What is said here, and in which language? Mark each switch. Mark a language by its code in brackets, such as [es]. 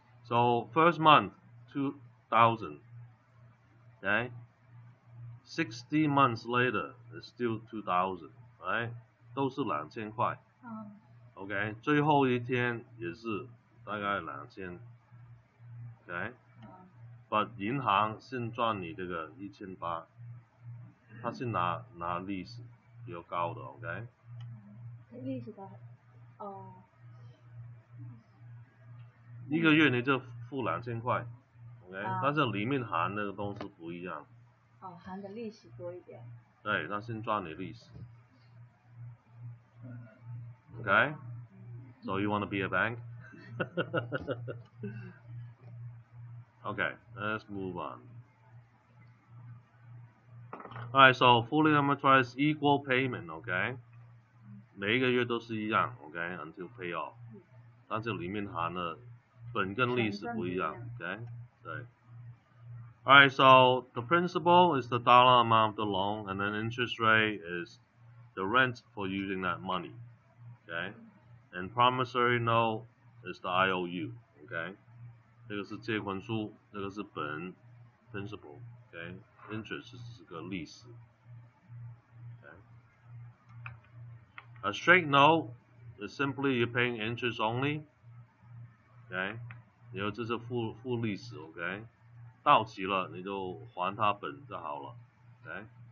[en] So first month 2,000. Okay. 60 months later, it's still 2,000, right? [zh] 都是2000块。 OK， 最后一天也是大概2000。 OK，but 银行是赚你这个1800，他是拿利息比较高的 ，OK。利息高，一个月你就付2000块 ，OK，但是里面含的东西不一样。含的利息多一点。对，他先赚你利息。 [en] Okay? So you want to be a bank? Okay, let's move on. Alright, so fully amortized equal payment, okay? [zh] 每一个月都是一样 [en] okay, until pay off. 但是里面含的本跟利息不一样 okay? [zh] 对。 [en] Alright, so the principal is the dollar amount of the loan, and then interest rate is the rent for using that money, okay? And promissory note is the IOU, okay? [zh] 这个是借款书，这个是本 principal, okay? Interest 是个利息 okay? [en] A straight note is simply you're paying interest only, okay? [zh] 然后这是付利息 okay? 到期了你就还它本就好了 okay?